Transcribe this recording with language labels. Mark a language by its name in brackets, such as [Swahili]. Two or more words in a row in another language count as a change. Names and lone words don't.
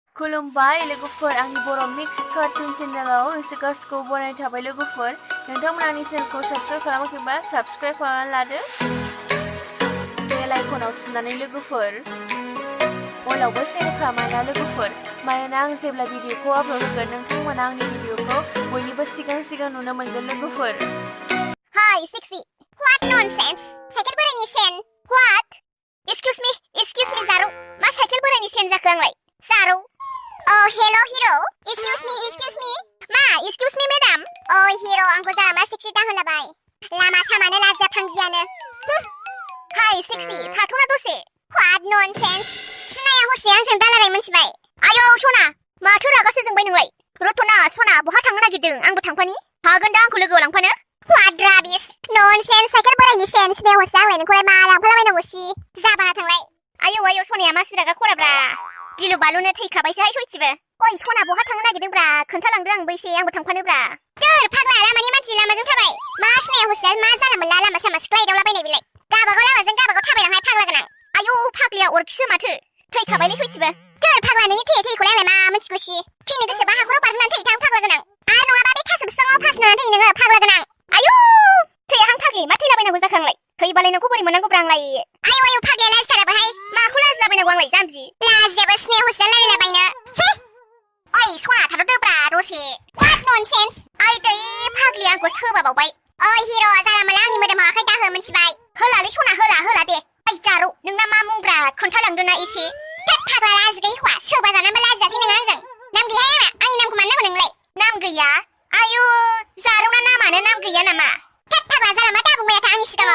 [Bodo] खुलुमबाय लोगोफोर आंनि बर' [English] mix cartoon [Bodo] चेनेलाव नोंसोर गासिखौबो बरायनाय थाबाय लोगोफोर नोंथांमोना आंनि चेनेलखौ साबस्क्राइब खालामाखैबा साबस्क्राइब खालामनानै लादो [English] bell icon [Bodo] थुनानै लोगोफोर अलावबो शेयार खालामना लोगोफोर मानोना आं जेब्ला भिडिअखौ आपल'ड होगोन नोंथांमोना आंनि भिडिअखौ बयनिबो सिगां नुनो मोनगोन लोगोफोर [English] Hi, Sixy. What nonsense? [Bodo] साइकेल बोरायनि सेन. [English] What? Excuse me, Zaru. [Bodo] मा साइकेल बोरायनि सेन जाखो आंलाय? [English] Zaru. Oh, hello, Hero. Excuse me. मा, excuse me, madam. Oh, Hero, [Bodo] आंखौ जा मा Sixy दाहोलाबाय. लामा सामानो लाजिया फांजियानो. Hi, Sixy. थाथ'ना दसे. [English] What nonsense? [Bodo] सिनाया हसे आंजों दालाराय मोनथिबाय. आयौ, सना. माथो रागासो जोंबाय नोंलाय? रतना, सना, बहा थांनो नागिरदों? आंबो थांफानि? हागोन दा आंखौ लोगोआव लांफानो? [English] What rubbish? Nonsense, [Bodo] साइकेल बोरायनि सेन सिनाया हसे आंलाय नोंखौलाय मा लांफालाबायनांगौ सि? जाबाङा थांलाय. आयौ, सनाया मा सिरागा खराब्रा? गिलु बालुनो थैखाबायसोहाय सयथिबो. ओइ, सना बहा थांनो नागिरदोंब्रा? खोन्थालांदो आंबो एसे आंबो थांफानोब्रा. दोर, फाग्ला लामानि मानसि लामाजों थाबाय. मा सिनाया हसे मा जाला मोनला लामा सामा सिख्ला एदावलाबायनाय बेलाय. गाबागाव लामाजों गाबागाव थाबायलांहाय फाग्ला गोनां. आयौ, फाग्लिया अरखिसो माथो. थैखाबायलै सयथिबो. दोर, फाग्ला नोंनि थैखौलाय आंलाय मा मोनथिगौ सि? थैनो गोसोबा हाखराव बाज्रुमनानै थैथां फाग्ला गोनां. आरो नङाबा बे थास' बिफाङाव फासनानै थै नोङो फाग्ला गोनां. आयौ, थैहां फाग्लि मा थैलाबायनांगौ जाखो आंलाय? थैबालाय नोंखौ बोरै मोननांगौब्रा आंलाय? आयौ, फाग्लिया लाजिथाराबोहाय. माखौ लाजिलाबायनांगौ आंलाय जाम्बि? लाजियाबो स्नेह हसेया लायलाबायनो. ओइ, सना थाथ'दोब्रा दसे. [English] What nonsense? [Bodo] आइ दै फाग्लिया आंखौ सोबाबावबाय. ओइ हिर' जाला माला आंनि मोदोमाव आखाइ दाहो मोनथिबाय? होलालै सना होला दे. ओइ जारौ नोंना मा मुंब्रा खोन्थालांदोना एसे? थोद फाग्ला लाजिगै हौवा सोबा जानानैबो लाजियासै नोङो आंजों। नाम गैया आंनि नामखौ मानो नांगौ नोंलाय? नाम गैया? आयु जारौना नामानो नाम गैया नामा? थोद फाग्ला जाला मा दाबुंबाय था आंनि सिगाङाव?